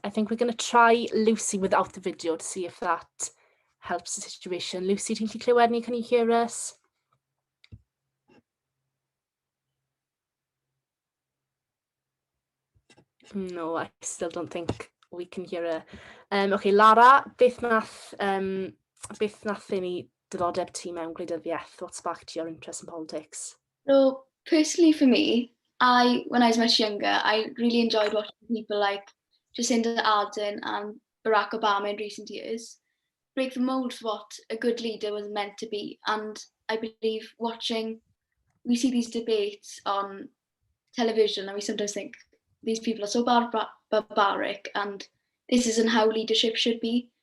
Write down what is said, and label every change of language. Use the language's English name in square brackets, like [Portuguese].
[English] I think we're going to try Lucy without the video to see if that helps the situation. [Welsh] Lucy, ti'n gallu clywed ni? [English] Can you hear us? No, I still don't think we can hear her. [Welsh] Okay, Lara, beth nath ni diddordeb ti mewn gwleidyddiaeth? [English] What sparked your interest in politics? So personally for me, when I was much younger, I really enjoyed watching people like Jacinda Ardern and Barack Obama in recent years break the mold for what a good leader was meant to be. And I believe we see these debates on television and we sometimes think these people are so barbaric and this isn't how leadership should be.